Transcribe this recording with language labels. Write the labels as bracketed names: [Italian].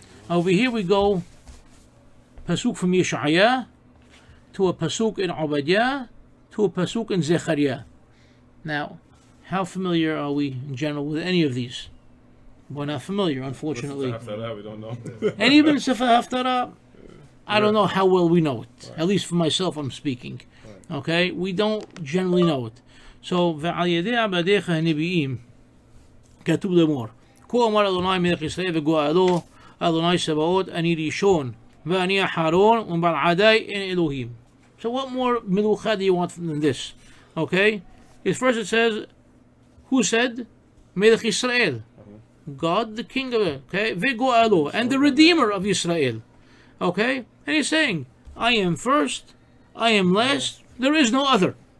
[English] Over here we go, Pasuk from Yeshaya, to a Pasuk in Obadiah, to a Pasuk in Zechariah. Now, how familiar are we in general with any of these? We're not familiar, unfortunately. We don't know. And even Sefer Haftarah, I don't know how well we know it. At least for myself, I'm speaking. Okay? We don't generally know it. [Hebrew] So, ועל ידי עבדיך הנביאים, כתוב לאמור, כה אמר אדוני מלך ישראל וגואלו, אדוני צבאות, אני ראשון, ואני אחרון, ובלעדי אין אלוהים. [English] So what more melucha do you want than this? Okay? First it says, who said? Melech Israel. God, the king of it, okay, Vegoalo, and the redeemer of Israel, okay, and he's saying, I am first, I am last, there is no other.